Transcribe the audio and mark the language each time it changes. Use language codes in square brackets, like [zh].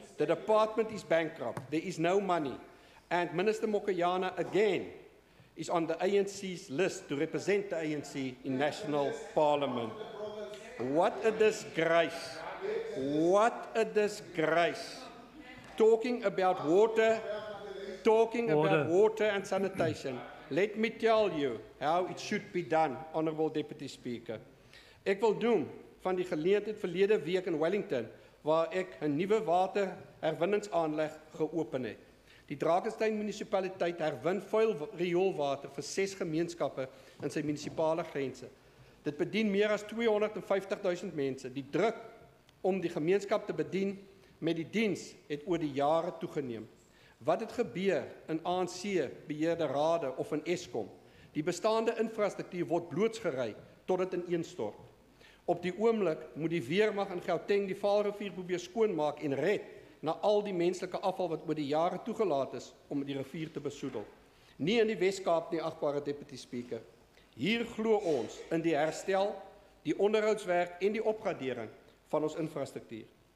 [en] The department is bankrupt. There is no money. And Minister Mokoyana, again, is on the ANC's list to represent the ANC in National Parliament. What a disgrace. What a disgrace. Talking about water and sanitation. Let me tell you how it should be done, Honourable Deputy Speaker. [af] Ek wil noem van die geleentheid verlede week in Wellington, waar ek 'n nuwe waterherwinningsaanleg geopen het. Die Drakensberg munisipaliteit herwin vuil rioolwater vir 6 gemeenskappe in sy munisipale grense. Dit bedien meer as 250.000 mense. Die druk om die gemeenskap te bedien met die diens het oor die jare toegeneem. Wat het gebeur in ANC-beheerde rade of in Eskom? Die bestaande infrastruktuur word blootsgery tot dit ineenstort. Op die oomblik moet die weermag in Gauteng die Vaalrivier probeer skoonmaak en red na al die menslike afval wat oor die jare toegelaat is om die rivier te besoedel. Nie in die Wes-Kaap nie, agbare Deputy Speaker. Hier glo ons in die herstel, die onderhoudswerk en die opgradering van ons infrastruktuur.